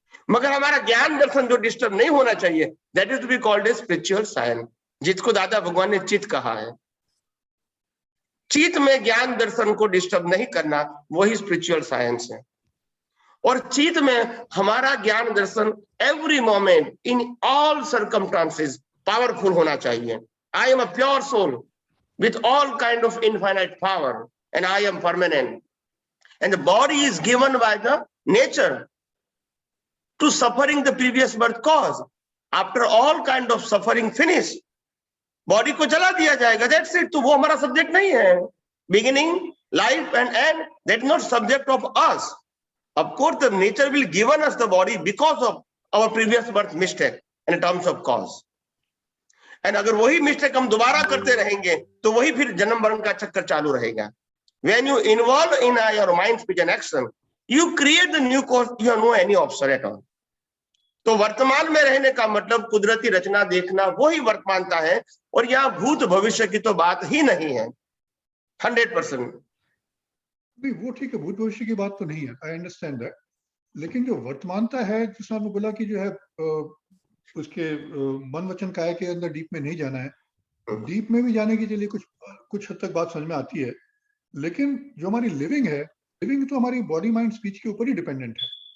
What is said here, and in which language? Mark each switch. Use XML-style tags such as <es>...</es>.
<hi>मगर हमारा ज्ञान दर्शन जो डिस्टर्ब नहीं होना चाहिए,</hi> <en>that is to be called a spiritual science,</en> <hi>जिसको दादा भगवान ने चित्त कहा है। चित्त में ज्ञान दर्शन को डिस्टर्ब नहीं करना, वही स्पिरिचुअल साइंस है। और चित्त में हमारा ज्ञान दर्शन</hi> <en>every moment in all circumstances</en> <hi>powerful होना चाहिए।</hi> <en>I am a pure soul with all kind of infinite power, and I am permanent. And the body is given by the nature to suffering the previous birth cause. After all kind of suffering finish,</en> <hi>body को जला दिया जाएगा,</hi> <en>that's it।</en> <hi>तो वो हमारा subject नहीं है।</hi> <en>Beginning, life and end, that is not subject of us. Of course, the nature will given us the body because of our previous birth mistake in terms of cause. And</en> <hi>अगर वही mistake हम दोबारा करते रहेंगे तो वही फिर जन्म मरण का चक्कर चालू रहेगा।</hi> <en>When you involve in your mind, speech and action, you create the new cause. You have no any option at all.</en> <hi>तो वर्तमान में रहने का मतलब कुदरती रचना देखना, वही वर्तमानता है। और यहाँ भूत भविष्य की तो बात ही नहीं है। 100%। नहीं, वो ठीक है, भूत भविष्य की बात तो नहीं है,</hi> <en>I understand that.</en> <hi>लेकिन जो वर्तमानता है, जिसमें आपने बोला कि जो है उसके मन वचन काया के अंदर डीप में नहीं जाना है, डीप में भी जाने के लिए कुछ हद तक बात समझ में आती है, लेकिन जो हमारी लिविंग है, लिविंग तो हमारी बॉडी माइंड स्पीच के ऊपर ही डिपेंडेंट है।</hi>